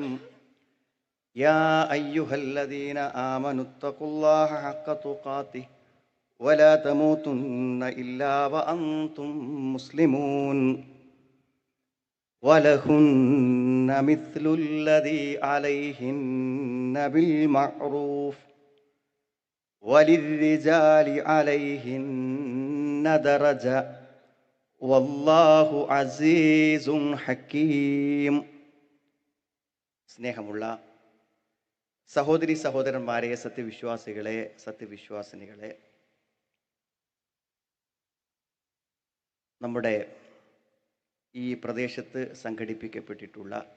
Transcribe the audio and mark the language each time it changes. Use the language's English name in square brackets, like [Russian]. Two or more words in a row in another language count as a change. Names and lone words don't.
[Arabic] يا أيها الذين آمنوا اتقوا الله حق تقاته ولا تموتن إلا وأنتم مسلمون. ولهن مثل الذي عليهن بالمعروف وللرجال عليهن درجة والله عزيز حكيم. [Malayalam] സ്നേഹമുള്ള സഹോദരി സഹോദരന്മാരെ, സത്യവിശ്വാസികളെ, സത്യവിശ്വാസിനികളെ, നമ്മുടെ ഈ പ്രദേശത്ത് സംഘടിപ്പിക്കപ്പെട്ടിട്ടുള്ള